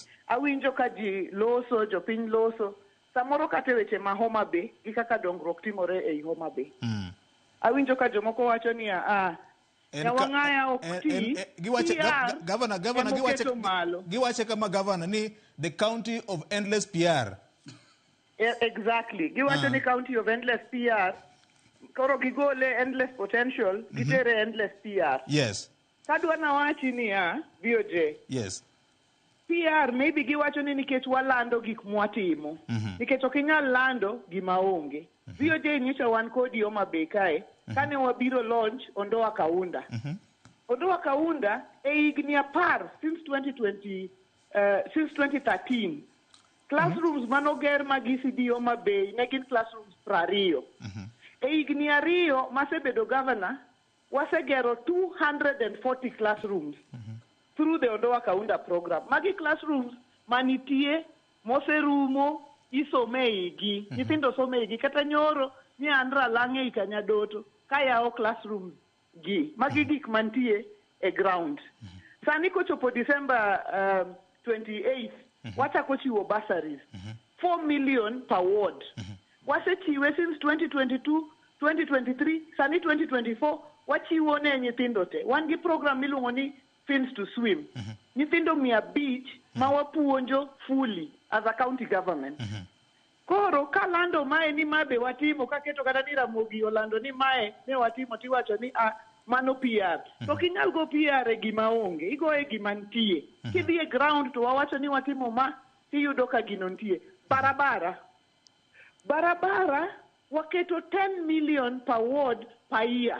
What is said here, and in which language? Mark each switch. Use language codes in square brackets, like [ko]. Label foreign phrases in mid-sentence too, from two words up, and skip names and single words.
[luo] Awinjo ka ji loso, jopiny loso. Samoro kate weche ma Homa Bay gi kaka dongruok timore ei Homa Bay. Awinjo ka jomoko wacho ni Nyawang'aya ok ti. Governor, giwache kama Governor ni [en] the county of endless PR. [luo] Exactly. Giwacho ni [en] county of endless PR. [luo] Koro gigole [en] endless potential, [luo] gitere [en] endless PR. [luo] Yes. Kadwa na wachi ni VOJ. Yes. PR maybe giwacho ni nikech walando gik mwatimo. Nikech okinyal lando gima onge. VOJ nyicha wan kodi Homa Bay kae. Kane wabiro launch Ondoa Kaunda. Ondoa Kaunda higni 10 since 2013. Classrooms manoger mag ECD Homa Bay negin classrooms 20. Higni 2 masebedo governor wasegero 240 classrooms [en] through the Ondoa Kaunda program. [luo] Magi classrooms manitie moserumo isome igi. Nyithindo some igi kata nyoro ni andra lange ikanyadoto kayao classrooms gi. Magi gik mantie e ground. Sani kochopo December 28th wachako chiwo bursaries [en] 4 million per ward. [luo] Wasechiwe since 2022, 2023, sani 2024 wachiwo ne nyithindo te. Wan gi program miluongo ni Fins to Swim. Nyithindo 500 ma wapuonjo [en] fully as a county government. [luo] Koro kalando mae ni mabe watimo kaketo kata ni Ramogi Olando ni mae ne watimo tiwacho ni mano PR. To kinyal go PR e gima onge, igo e gima ntie. Kidhi e ground to wawacho ni watimo ma, tiyudo ka gino ntie. Barabara waketo [en] 10 million per ward per year.